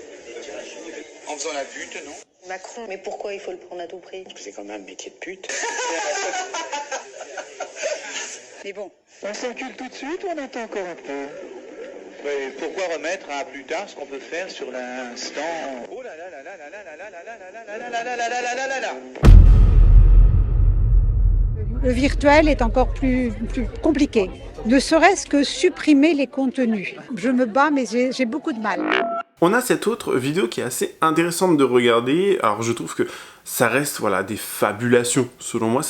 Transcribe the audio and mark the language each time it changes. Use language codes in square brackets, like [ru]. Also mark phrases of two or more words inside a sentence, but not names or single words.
[fr] En faisant la pute, non? Macron, mais pourquoi il faut le prendre à tout prix? Parce que c'est quand même un métier de pute. Mais bon. On s'encule tout de suite ou on attend encore un peu? Mais pourquoi remettre à plus tard ce qu'on peut faire sur l'instant? Oh là là là là là là là là là là là là là là là là là là. Le virtuel est encore plus compliqué. Ne serait-ce que supprimer les contenus. Je me bats, mais j'ai beaucoup de mal. On a cette autre vidéo qui est assez intéressante de regarder. Alors je trouve que ça reste voilà, des fabulations selon moi.